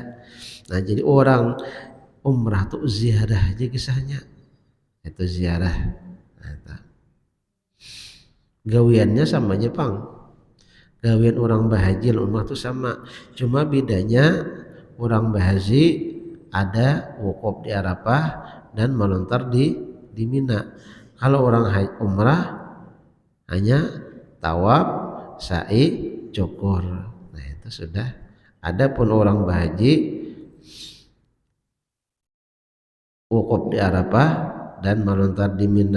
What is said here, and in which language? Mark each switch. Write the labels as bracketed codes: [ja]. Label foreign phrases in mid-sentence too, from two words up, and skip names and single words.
[id] Nah, jadi orang umrah itu ziarah aja kisahnya. Itu ziarah. Nah, itu. [bjn] Gawiannya sama aja pang. Gawian orang bahaji umrah itu sama, cuma bedanya orang bahaji ada wukuf di Arafah dan melontar di Mina. [id] Kalau orang umrah hanya tawaf, sa'i, cukur. Nah, itu sudah. Adapun orang bahaji wukuf di Arafah dan melontar di Mina.